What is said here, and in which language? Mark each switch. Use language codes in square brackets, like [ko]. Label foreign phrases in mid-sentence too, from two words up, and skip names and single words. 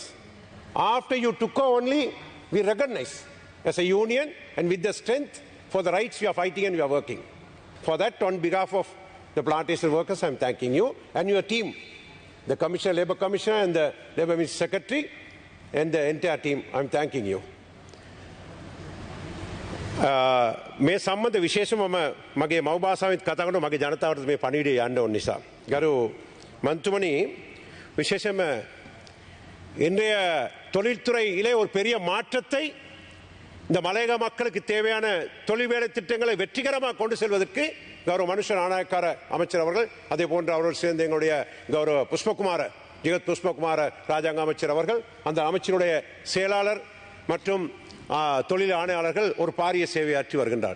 [en] After you took over only, we recognize as a union, and with the strength for the rights we are fighting and we are working. For that, on behalf of the plantation workers, I am thanking you and your team, the Commissioner, Labour Commissioner and the Labour Ministry Secretary and the entire team, I am thanking you. [si] මේ සම්බන්ධ විශේෂම මගේ මව් භාෂාවෙන් කතා කරන මගේ ජනතාවට මේ පණිවිඩය යන්න ඕන නිසා. ගරු මන්ත්‍රීතුමනි විශේෂම [ta] இன்றைய தொழில்துறையிலே ஒரு பெரிய மாற்றத்தை இந்த மலையக மக்களுக்கு தேவையான தொழில் வேலை திட்டங்களை வெற்றிகரமாக கொண்டு செல்வதற்கு கௌரவ மனுஷ நாணயக்கார அமைச்சர் அவர்கள், அதே போன்று அவர்கள் சேர்ந்த எங்களுடைய கௌரவ புஷ்பகுமார ஜெகத் புஷ்பகுமார ராஜாங்க அமைச்சர் அவர்கள், அந்த அமைச்சருடைய செயலாளர் மற்றும் தொழில் ஆணையாளர்கள் ஒரு பாரிய சேவையாற்றி வருகின்றார்.